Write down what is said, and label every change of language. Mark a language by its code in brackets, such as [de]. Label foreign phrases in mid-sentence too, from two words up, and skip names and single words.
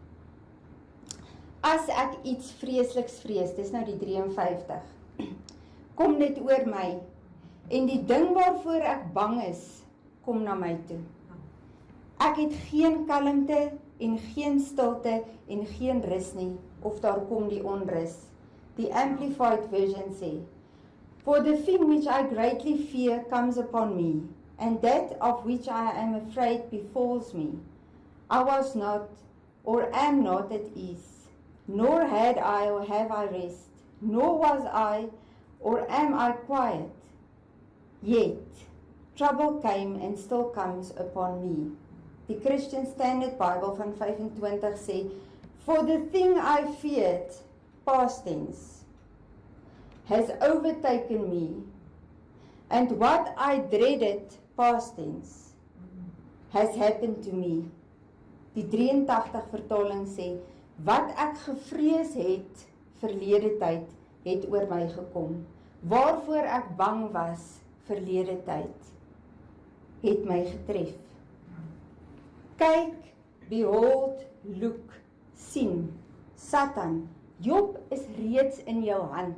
[af] As ek iets vreesliks vrees, dis nou die 53, kom dit oor my, en die ding waarvoor ek bang is, kom na my toe. Ek het geen kalmte en geen stilte en geen rus nie, of daar kom die onrus. Die Amplified Version sê, [en] For the thing which I greatly fear comes upon me, and that of which I am afraid befalls me. I was not, or am not at ease, nor had I or have I rest, nor was I, or am I quiet. Yet, trouble came and still comes upon me. [af] Die Christian Standard Bible van 25 sê, [en] For the thing I feared, past tense, has overtaken me, and what I dreaded, past tense, has happened to me. [af] Die 83 vertaling sê, wat ek gevrees het, verlede tyd, het oor my gekom. Waarvoor ek bang was, verlede tyd, het my getref. Kyk, [en] behold, look, [af] sien, Satan, Job is reeds in jou hand.